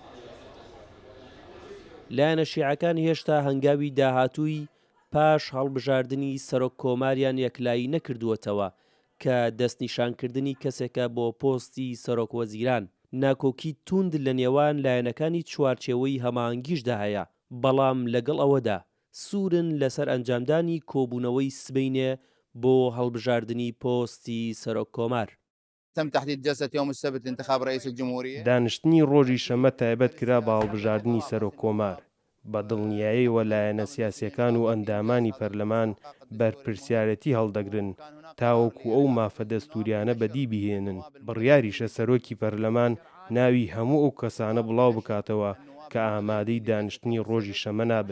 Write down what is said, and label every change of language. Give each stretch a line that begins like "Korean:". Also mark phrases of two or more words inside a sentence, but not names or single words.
Central Kurdish: لایەنە شیعەکان هێشتا هەنگاوی داهاتووی پاش هەڵبژاردننی سەرۆک کۆماریان یەکلایی نەکردووەتەوە کە دەستنیشانکردنی کەسێکە بۆ پۆستی سەرۆک وەزیران. ناکۆکی توند لە نێوان لایەنەکانی چوارچێوەی هەماهەنگیشدا هەیە، بەڵام لەگەڵ ئەوەدا سوورن لەسەر ئەنجامدانی کۆبوونەوەی سبەینێ بۆ هەڵبژاردننی پۆستی سەرۆک کۆمار.
Arabic: تم تحديد جلسة يوم السبت لانتخاب رئيس الجمهورية.
Central Kurdish: دانیشتنی ڕۆژی شەمە تایبەت کرا بە هەڵبژاردننی سەرۆک کۆمار بە دڵنیاییەوە لایەنە سیاسیەکان و ئەندامانی پەرلەمان بەرپرسیارەتی هەڵدەگرن تاوەکو ئەو مافە دەستوریانە بەدی بهێنن. بڕیاریشە سەرۆکی پەرلەمان ناوی هەموو ئەو کەسانە بڵاو بکاتەوە کە ئامادەی دانیشتنی ڕۆژی شەمە نابن.